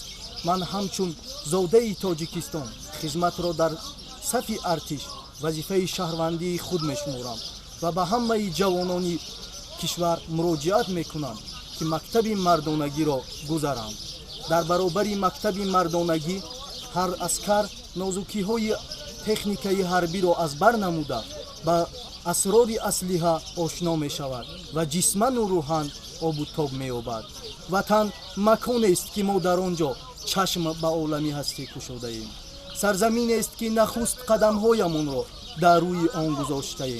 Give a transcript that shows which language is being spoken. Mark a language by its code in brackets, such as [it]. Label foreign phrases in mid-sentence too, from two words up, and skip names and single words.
[tg] Ман ҳамчун зодаи Тоҷикистон хизматро дар сафи артиш вазифаи шаҳрвандии худ мешуморам ва ба ҳамаи ҷавонони кишвар муроҷиат мекунам ки мактаби мардонагиро гузаранд. дар баробари мактаби мардонагӣ ҳар аскар нозукиҳои техникаи ҳарбиро аз бар намуда ба асрори аслиҳа ошно мешавад ва ҷисману рӯҳан обутоб меёбад. ватан маконест ки мо дар он ҷо чашм ба олами ҳастӣ кушодаем. сарзаминест ки нахуст қадамҳоямонро дар рӯи он гузоштаем.